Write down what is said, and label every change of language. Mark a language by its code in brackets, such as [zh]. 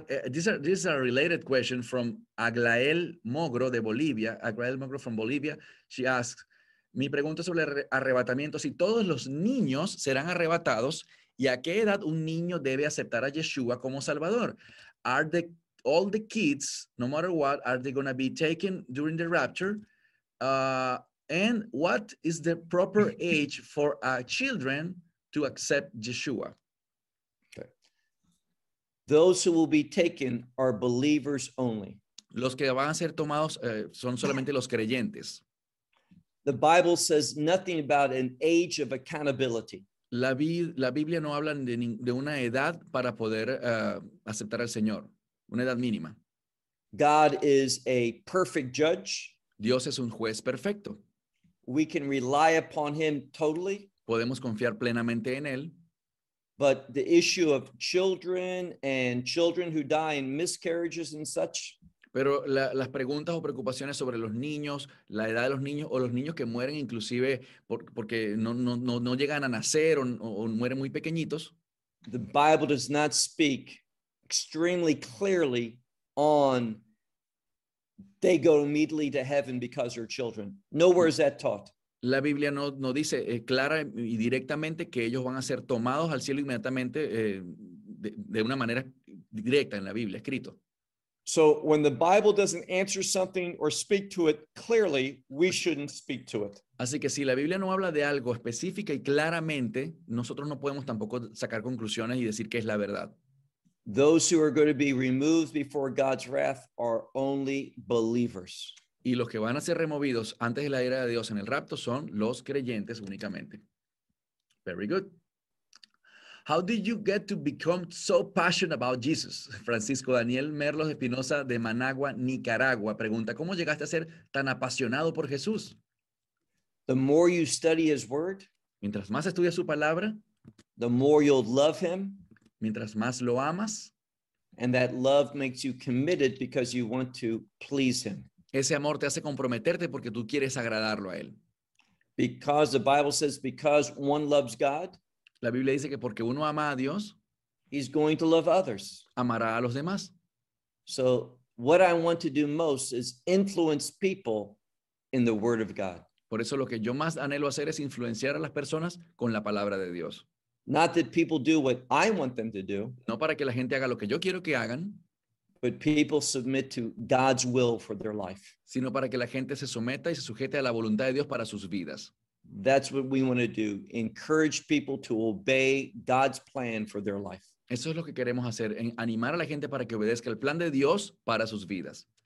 [en] This is a related question from Aglael Mogro de Bolivia. Aglael Mogro from Bolivia. She asks, [es] mi pregunta sobre arrebatamiento, si todos los niños serán arrebatados, ¿y a qué edad un niño debe aceptar a Yeshua como Salvador? [en] Are all the kids, no matter what, are they going to be taken during the rapture? And what is the proper age for a children to accept Yeshua? Those who will be taken are believers only. [es] Los que van a ser tomados son solamente los creyentes. [en] The Bible says nothing about an age of accountability. [es] La Biblia no habla de una edad para poder aceptar al Señor, una edad mínima. [en] God is a perfect judge. [es] Dios es un juez perfecto. [en] We can rely upon him totally. [es] Podemos confiar plenamente en él. [en] But the issue of children and children who die in miscarriages and such. [es] Pero las preguntas o preocupaciones sobre los niños, la edad de los niños o los niños que mueren inclusive porque no llegan a nacer o mueren muy pequeñitos. [en] The Bible does not speak extremely clearly on they go immediately to heaven because they're children. Nowhere is that taught. [es] La Biblia no dice clara y directamente que ellos van a ser tomados al cielo inmediatamente de una manera directa en la Biblia, escrito. [en] So when the Bible doesn't answer something or speak to it clearly, we shouldn't speak to it. [es] Así que si la Biblia no habla de algo específica y claramente, nosotros no podemos tampoco sacar conclusiones y decir que es la verdad. [en] Those who are going to be removed before God's wrath are only believers. [es] Y los que van a ser removidos antes de la ira de Dios en el rapto son los creyentes únicamente. [en] Very good. How did you get to become so passionate about Jesus? [es] Francisco Daniel Merlos Espinosa de Managua, Nicaragua, pregunta, ¿cómo llegaste a ser tan apasionado por Jesús? [en] The more you study his word, [es] mientras más estudias su palabra, [en] the more you'll love him, [es] mientras más lo amas, [en] and that love makes you committed because you want to please him. [es] Ese amor te hace comprometerte porque tú quieres agradarlo a él. [en] Because the Bible says, because one loves God, [es] la Biblia dice que porque uno ama a Dios, [en] he's going to love others. [es] Amará a los demás. [en] So what I want to do most is influence people in the word of God. [es] Por eso lo que yo más anhelo hacer es influenciar a las personas con la palabra de Dios. [en] Not that people do what I want them to do. [es] No para que la gente haga lo que yo quiero que hagan. [en] but people submit to God's will for their life. [es] Sino para que la gente se someta y se sujete a la voluntad de Dios para sus vidas. [en] That's what we want to do. Encourage people to obey God's plan for their life. [es] Eso es lo que queremos hacer, animar a la gente para que obedezca el plan de Dios para sus vidas.